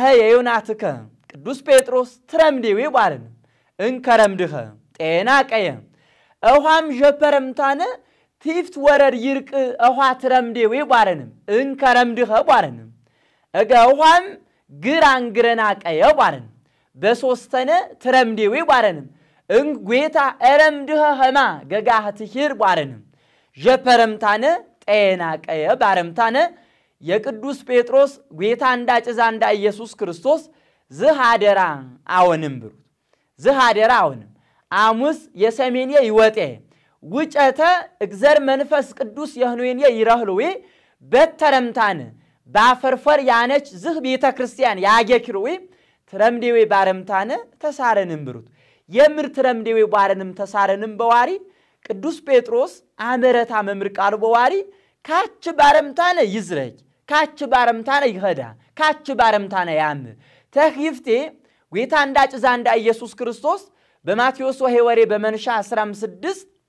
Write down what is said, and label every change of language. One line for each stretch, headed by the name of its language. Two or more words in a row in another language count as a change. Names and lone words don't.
Sebat Bet Gurage: የዮናትከ ቅዱስ ጴጥሮስ ትረምዴዊ ባረን እንከረምድኸ ጤና ቀየ እኋም ጀፐረምታነ ቲፍት ወረድ ይርቅ እኋ ትረምዴዊ ባረንም እንከረምድኸ ባረንም እጋ እኋም ግራንግረና ቀየ ባረን በሶስተነ ትረምዴዊ ባረንም እንጌታ እረምድኸ ኸማ ገጋህ ትሂር ባረንም ጀፐረምታነ ጤና ቀየ ባረምታነ የቅዱስ ጴጥሮስ ጌታ እንዳጭዛ እንዳ ኢየሱስ ክርስቶስ ዝሃደራ አወንም ብሩት ዝሃደራ አወንም አሙስ የሰሜንየ ይወጤ ውጨተ እግዘር መንፈስ ቅዱስ የህኖዬ ይረህሉዌ በተረምታነ ባፈርፈር ያነች ዝህ ቤተ ክርስቲያን ያገክሩዌ ትረምዴዌ ባረምታነ ተሳረንም ብሩት የምር ትረምዴዌ ባረንም ተሳረንም በዋሪ ቅዱስ ጴጥሮስ አመረታ መምር ቃል በዋሪ ካች ባረምታነ ይዝረጅ ካች ባረምታነ ይኸዳ ካች ባረምታነ ያም ተኺፍቴ ጌታ እንዳጭዛ እንዳ ኢየሱስ ክርስቶስ በማቴዎስ ወሄወሬ በመንሻ 16